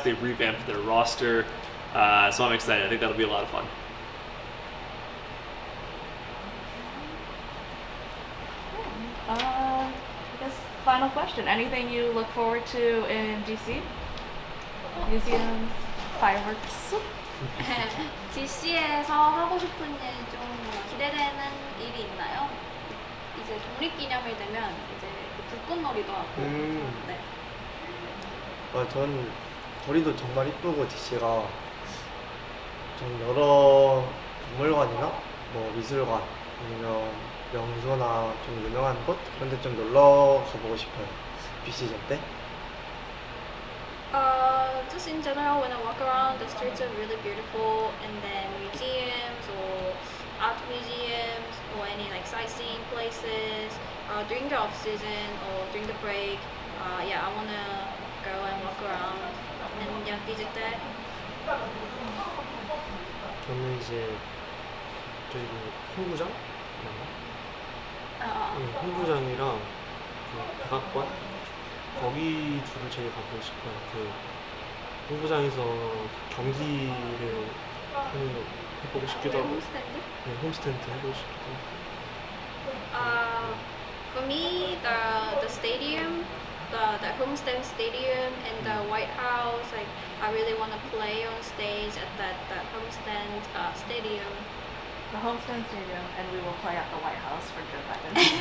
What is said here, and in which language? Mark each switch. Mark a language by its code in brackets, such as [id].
[en] They've revamped their roster, so I'm excited. I think that'll be a lot of fun. I guess final question. Anything you look forward to in DC? Museums, fireworks. [ko] DC에서 하고 싶은 일 좀 기대되는 일이 있나요? 이제 독립기념일 되면 이제 불꽃놀이도 하고. 네. 전 거리도 정말 이쁘고 DC가 좀 여러 박물관이나 뭐 미술관 아니면 명소나 좀 유명한 곳 그런 데 좀 놀러 가보고 싶어요. 비시즌 때. [en] Just in general, when I walk around, the streets are really beautiful, and then museums or art museums or any sightseeing places during the off season or during the break. I wanna go and walk around and visit that. [ko] 저는 이제 저희 그 홍구장 맞나? 홍구장이랑 그 백악관 거기 둘을 제일 가고 싶어요. 그 홍구장에서 경기를 하는 거 해보고 싶기도 하고, 홈스탠드? 네, 홈스탠드 해보고 싶기도 하고. [en] For me, the stadium, the homestand stadium and the White House, like I really want to play on stage at that homestand stadium. The homestand stadium, and we will play at the White House for Joe Biden.